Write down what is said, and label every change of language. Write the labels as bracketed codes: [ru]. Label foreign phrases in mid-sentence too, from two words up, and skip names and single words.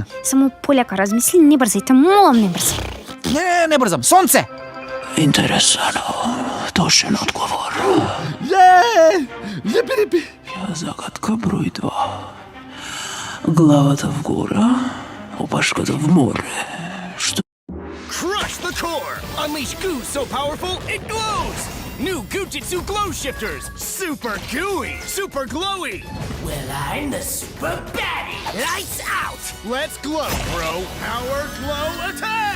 [mk] Само полека размисли, не брзајте, молам, не брзај. Не брзам. Сонце! Интересано. Точен одговор. Лепи. Загадка број 2. Главата вгора, опашката в море. Што? [en] Crush the core! Unleash goo so powerful it glows! New Goo-Jitsu Glow Shifters! Super gooey! Super glowy! Well, I'm the super baddie. Lights out! Let's glow, bro! Power glow attack!